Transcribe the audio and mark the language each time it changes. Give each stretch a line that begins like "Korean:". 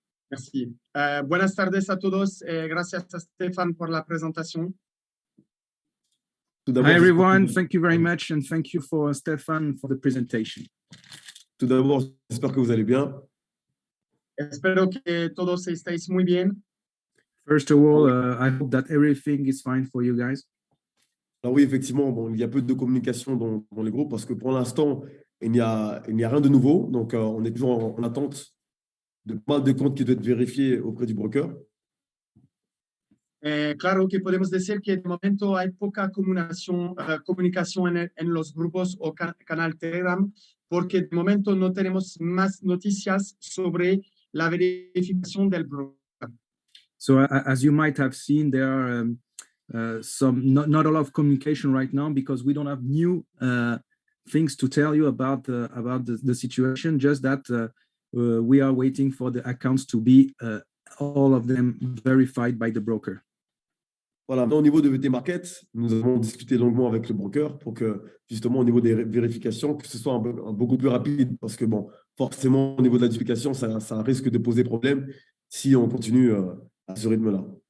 French: Merci.
Spanish: Buenas tardes a todos. Gracias a Stéphane por la presentación.
English: Hi, everyone. Thank you very much. And thank you for Stéphane for the presentation.
French: Tout d'abord, j'espère que vous allez bien.
Spanish: Espero que todos estéis muy bien.
English: First of all, I hope that everything is fine for you guys.
French: Alors oui, effectivement, bon, il y a peu de communication dans les groupes parce que pour l'instant, il n'y a rien de nouveau. Donc, on est toujours en attente de pas mal de comptes qui doivent être vérifiés auprès du broker.
Spanish: Claro que podemos decir que de momento hay poca comunicación en los grupos o canal Telegram, porque de momento no tenemos más noticias sobre la verificación del broker.
English: So as you might have seen, there are not a lot of communication right now because we don't have new things to tell you about the situation. Just that we are waiting for the accounts to be all of them verified by the broker.
French: Voilà, au niveau de VT Market, nous avons discuté longuement avec le broker pour que, justement, au niveau des vérifications, que ce soit beaucoup plus rapide parce que, bon, forcément, au niveau de la duplication, ça risque de poser problème si on continue à ce rythme-là.